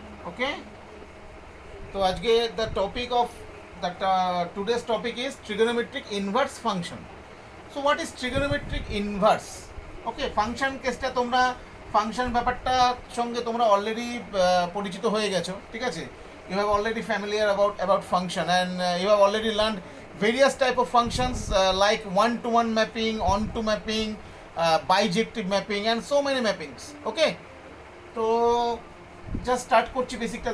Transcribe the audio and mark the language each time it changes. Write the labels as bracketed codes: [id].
[en] okay, [bn] তো আজকে [en] The topic of that today's topic is trigonometric inverse function. So what is trigonometric inverse? [bn] Okay, function কেসটা তোমরা, function ব্যাপারটার সঙ্গে তোমরা অলরেডি পরিচিত হয়ে গেছো। ঠিক আছে, [en] You have already familiar about function and you have already learn various type of functions like one-to-one mapping, on-to mapping, bijective mapping and so many mappings. [bn] Okay, তো জাস্ট স্টার্ট করছি বেসিকটা।